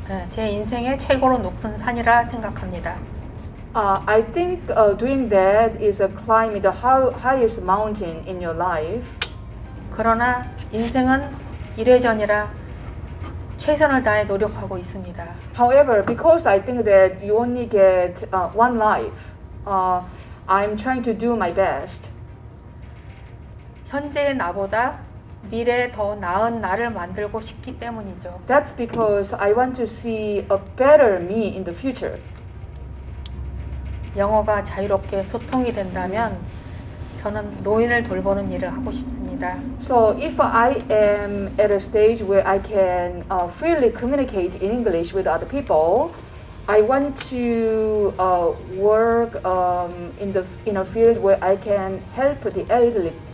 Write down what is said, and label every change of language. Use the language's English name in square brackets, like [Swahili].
[Korean] 제 인생의 최고로 높은 산이라 생각합니다. [English] I think doing that is a climbing the highest mountain in your life. [Korean] 그러나 인생은 이래저래라 최선을 다해 노력하고 있습니다. [English] However, because I think that you only get one life, I'm trying to do my best. [Korean] 현재의 나보다 미래에 더 나은 나를 만들고 싶기 때문이죠. [English] That's because I want to see a better me in the future. [Korean] 영어가 자유롭게 소통이 된다면 저는 노인을 돌보는 일을 하고 싶습니다. [English] So if I am at a stage where I can freely communicate in English with other people, I want to work in a field where I can help the elderly.